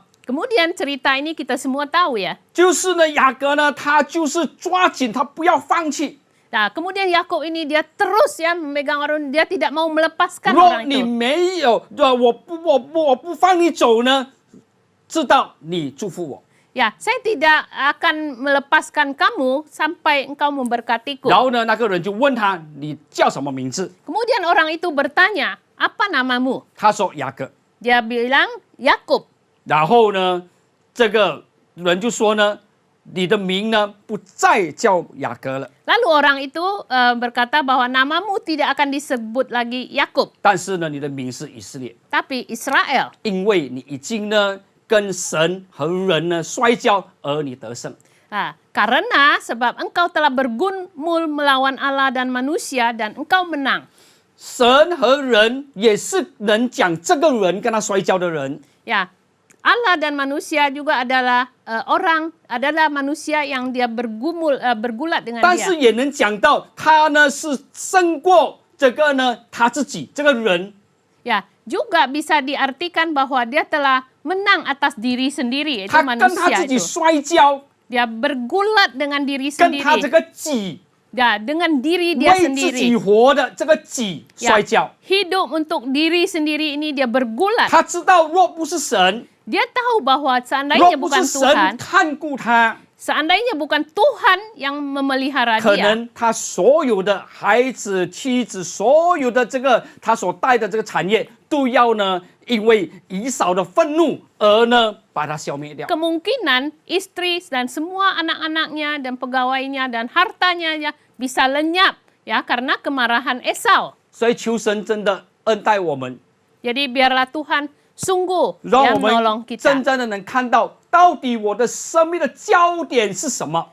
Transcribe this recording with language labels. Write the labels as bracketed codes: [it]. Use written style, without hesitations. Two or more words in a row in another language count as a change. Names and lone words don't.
[id] Kemudian cerita ini kita semua tahu ya. [zh] 就是呢雅各呢，他就是抓紧，他不要放弃。 [id] Nah, kemudian Yakub ini dia terus ya memegang orang, dia tidak mau melepaskan [zh] 如果 [id] orang [zh] 你 [id] itu. [zh] 没有，对吧？我不放你走呢，知道你祝福我。 [id] Ya, saya tidak akan melepaskan kamu sampai engkau memberkatiku. [zh] 然后呢，那个人就问他，你叫什么名字？ [id] Kemudian orang itu bertanya, apa namamu? [zh] 他说雅各。 [id] Dia bilang Yakub. [zh] 然后呢，这个人就说呢，你的名呢不再叫雅各了， [id] Lalu orang itu berkata bahwa namamu tidak akan disebut lagi Yakub, [zh] 但是呢，你的名是以色列， [id] tapi Israel. [zh] 因为你已经呢跟神和人呢摔跤，而你得胜。 [id] Karena sebab engkau telah bergumul melawan Allah dan manusia dan engkau menang. [zh] 神和人也是能讲这个人跟他摔跤的人， [id] Ya, Allah dan manusia juga adalah adalah manusia yang dia bergulat dengan [zh] 但 [id] dia. [zh] 是也能讲到他呢是胜过这个呢他自己这个人。 [id] Ya, juga bisa diartikan bahwa dia telah menang atas diri sendiri, itu [zh] 他跟他 [id] manusia [zh] 自己 [id] itu. [zh] 摔跤， [id] Dia bergulat dengan diri [zh] 跟他这 [id] sendiri. [zh] 个己 [id] Ya, dengan diri dia [zh] 为自己 [id] sendiri. [zh] 活的这个己 [id] Ya, [zh] 摔跤。 [id] hidup untuk diri sendiri ini dia bergulat. [zh] 他知道若不是神， [id] Dia tahu bahwa [zh] 若 [id] seandainya [zh] 不 [id] bukan [zh] 是 [id] Tuhan, [zh] 神看顾他， [id] seandainya bukan Tuhan yang memelihara [zh] 可 [id] dia, [zh] 能他所有的孩子、妻子，所有的这个他所带的这个产业，都要呢因为以扫的愤怒而呢把他消灭掉。 [id] kemungkinan istri dan semua anak-anaknya dan pegawainya dan hartanya ya bisa lenyap ya karena kemarahan Esau. [zh] 所以求神真的恩待我们， [id] Jadi biarlah Tuhan sungguh [zh] 让 [id] yang [zh] 我 [id] menolong [zh] 们 [id] kita. [zh] 真正的能看到到底我的生命的焦点是什么。